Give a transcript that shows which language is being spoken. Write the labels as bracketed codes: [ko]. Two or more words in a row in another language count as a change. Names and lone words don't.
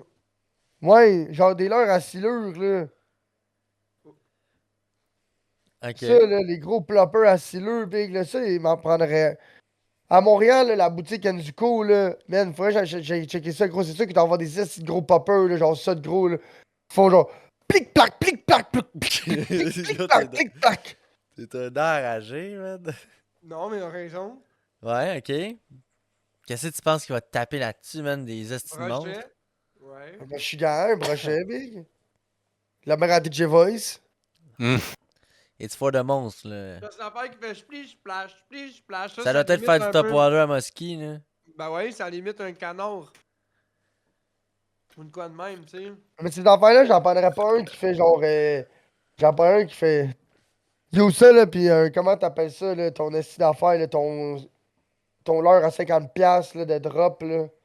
[fr] Ouais, genre des leurres à silure, là. Ok. Ça, là, les gros ploppers à silure, big, là, ça, il m'en prendrait. À Montréal, là, la boutique Enzuko, là, man, faudrait que j'aille checker ça, gros. C'est sûr qu'ils t'envoient des estis de gros poppers, là, genre ça de gros, là. Ils font genre plic-plac, plic-plac, plic-plac, plic-plac, plic-plac. C'est un enragé, man. Non, mais il a raison. Ouais, ok. Qu'est-ce que tu penses qu'il va te taper là-dessus, man, des estis de monstres? Brochet. Ouais. Ben, je suis gars, un brochet, big. La mère à DJ Voice. [en] It's for the [fr] monstre, là. C'est l'affaire qui fait splish, splash, splish, splash. Ça doit peut-être limite faire du un top peu- water à Musky, là. Ben ouais, ça limite un canard. Ou une quoi de même, tu sais. Mais ces affaires-là, j'en prendrais pas un qui fait genre. J'en prends un qui fait. Yo, ça, là, pis comment t'appelles ça, là, ton esti d'affaires, là, ton leurre à 50$ là, de drop, là.